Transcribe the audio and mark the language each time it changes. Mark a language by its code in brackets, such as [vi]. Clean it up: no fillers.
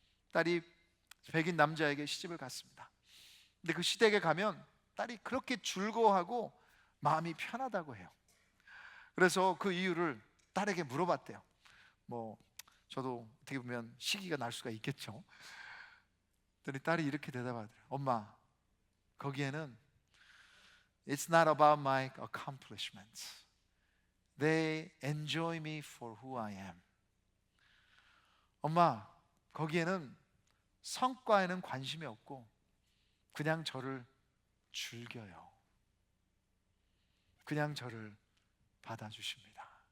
[ko] 딸이 백인 남자에게 시집을 갔습니다. 근데 그 시댁에 가면 딸이 그렇게 즐거워하고 마음이 편하다고 해요. 그래서 그 이유를 딸에게 물어봤대요. 뭐 저도 어떻게 보면 시기가 날 수가 있겠죠. 그랬더니 딸이 이렇게 대답하더래요. 엄마, 거기에는 [en] It's not about my accomplishments. They enjoy me for who I am. [ko] 엄마, 거기에는 성과에는 관심이 없고 그냥 저를 즐겨요. 그냥 저를 받아주십니다.